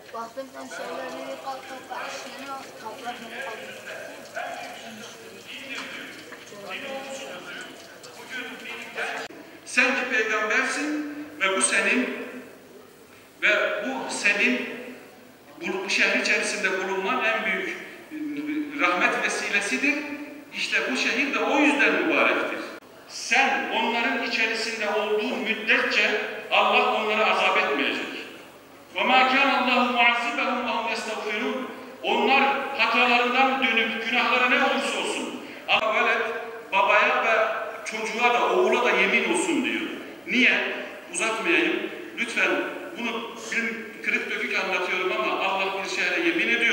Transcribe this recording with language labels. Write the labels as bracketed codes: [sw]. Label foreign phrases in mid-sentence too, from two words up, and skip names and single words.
[tr] Sen ki peygambersin ve bu senin bu şehir içerisinde bulunman en büyük rahmet vesilesidir. İşte bu şehir de o yüzden mübarektir. Sen onların içerisinde olduğun müddetçe Allah onları azap etmeyecek. [ar] وَمَا كَانَ اللّٰهُ مُعَذِّبَهُمْ وَهُمْ يَسْتَغْفِرُونَ. [tr] Onlar hatalarından dönüp günahları ne olursa olsun. Ama velet babaya ve çocuğa da oğula da yemin olsun diyor. Niye? Uzatmayayım. Lütfen bunu kırık dökük anlatıyorum ama Allah bir şehre yemin ediyor.